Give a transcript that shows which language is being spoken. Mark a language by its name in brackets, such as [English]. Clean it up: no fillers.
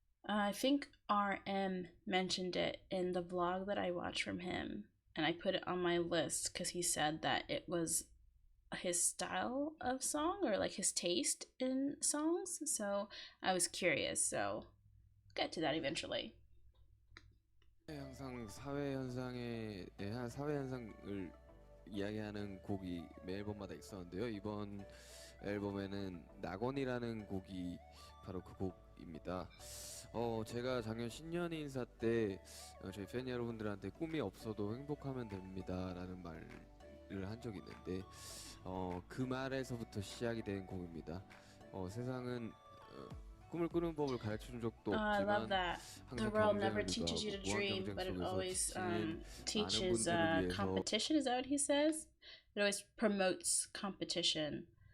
[English] I think RM mentioned it in the vlog that I watched from him, and I put it on my list because he said that it was his style of song, or like his taste in songs, so I was curious, so I'll get to that eventually. [Korean] 항상 사회 현상에 대한 사회 현상을 이야기하는 곡이 매 앨범마다 있었는데요. 이번 앨범에는 낙원이라는 곡이 바로 그 곡입니다. 제가 작년 신년 인사 때 저희 팬 여러분들한테 꿈이 없어도 행복하면 됩니다라는 말을 한 적이 있는데 그 말에서부터 시작이 된 곡입니다. 세상은 꿈을 꾸는 법을 가르쳐준 적도 [English] I love [Korean] 없지만 [English] that. The world never teaches you to dream, but it always teaches competition. Is that what he says? It always promotes competition.